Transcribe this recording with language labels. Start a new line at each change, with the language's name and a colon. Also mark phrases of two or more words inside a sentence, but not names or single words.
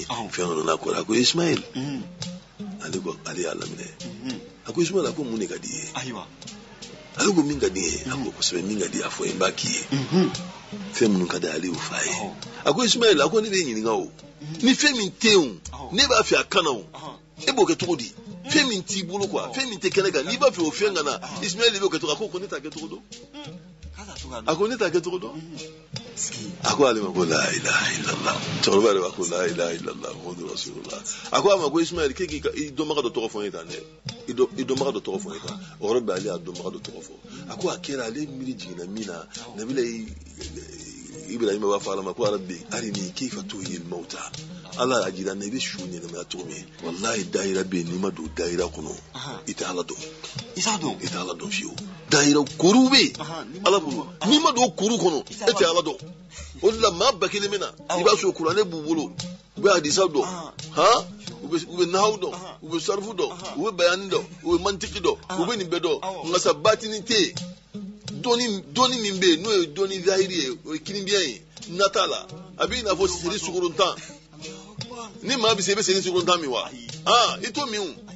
Bambara: fɛn dɔ nana kɔrɔ a ko Ismail ale y'a laminɛ a ko Ismail a ko mun de ka di ye ale ko min ka di ye a ko kosɛbɛ min ka di a fɔ n b'a k'i ye fɛn minnu ka di ale y'o f'a ye a ko Ismail a ko ne bɛ ɲininka o ni fɛn min tɛ yen ne b'a fɛ a kana o e b'o kɛ cogo di fɛn min t'i bolo quoi fɛn min tɛ kɛnɛ kan n'i b'a fɛ o fɛn ka na Ismail b'o kɛ cogo a ko ne t'a kɛ cogo dɔn a ko ne t'a kɛ cogo dɔn a ko ale ma ko
Arabic: لا إله إلا الله
Bambara: cɛkɔrɔba yɛrɛ b'a ko
Arabic: لا إله إلا الله محمد رسول الله
Bambara: a ko a ma ko Ismail k'e k'i dɔnbaga dɔ tɔgɔ fɔ n ye tan dɛ i dɔnbaga dɔ tɔgɔ fɔ n ye tan o yɔrɔ bɛɛ ale y'a dɔnbaga dɔ tɔgɔ fɔ a ko a kɛra ale miiri jiginna min na Nabila Ibrahima b'a fɔ Ala ma ko
Arabic: رب أرني كيف تحيي الموتى
Bambara: Ala y'a jira n na i bɛ su ɲɛnamaya cogo min wallahi dahira bɛ yen n'i ma don dahira kɔnɔ i tɛ Ala dɔn i tɛ Ala dɔn fiyewu dahira koruw bɛ yen Ala bolo n'i ma don kuru kɔnɔ e tɛ Ala dɔn o de la maa ba kelen bɛ na i b'a sɔrɔ kuranɛ b'u bolo u bɛ hadisa dɔn u bɛ nahawu dɔn u bɛ sarifu dɔn u bɛ bayani dɔn u bɛ mantiki dɔn u bɛ nin bɛɛ dɔn nka sa batini tɛ yen dɔnni min bɛ yen n'o ye dɔnni zahiri ye o ye kinibiyɛn ye nata la a b'i n'a fɔ seri sukorontan ni maa bɛ se i bɛ seri sukorontan min wa i t'o min o